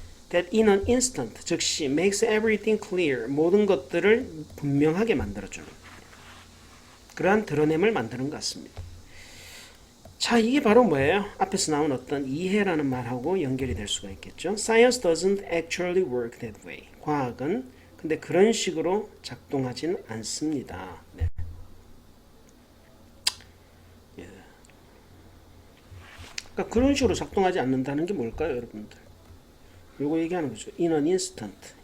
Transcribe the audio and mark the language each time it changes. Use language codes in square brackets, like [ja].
[en] That in an instant, [ko] 즉시 [en] makes everything clear, [ko] 모든 것들을 분명하게 만들어주는 그러한 드러냄을 만드는 것 같습니다. 자, 이게 바로 뭐예요? 앞에서 나온 어떤 이해라는 말하고 연결이 될 수가 있겠죠. [en] Science doesn't actually work that way. [ko] 과학은 근데 그런 식으로 작동하지는 않습니다. 네. 그러니까 그런 식으로 작동하지 않는다는 게 뭘까요, 여러분들? 요거 얘기하는 거죠. [en] In an instant.